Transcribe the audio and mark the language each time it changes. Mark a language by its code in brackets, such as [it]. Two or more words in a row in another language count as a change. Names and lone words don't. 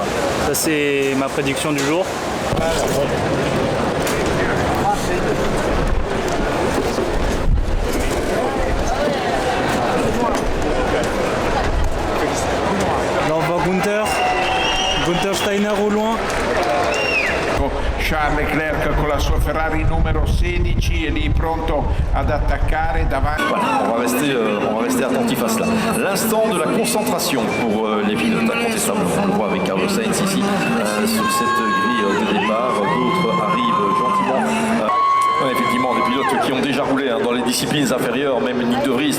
[fr] Ça c'est ma prédiction du jour. Là on voit Gunther Steiner au loin. [it] Charles Leclerc con la sua Ferrari numero 16 è lì pronto ad attaccare davanti. [fr] Voilà, on va rester attentif à cela. L'instant de la concentration pour les pilotes, incontestablement. On le voit avec Carlos Sainz ici sur cette grille de départ. D'autres arrivent gentiment. Ouais, effectivement, des pilotes qui ont déjà roulé dans les disciplines inférieures, même Nick de Vries.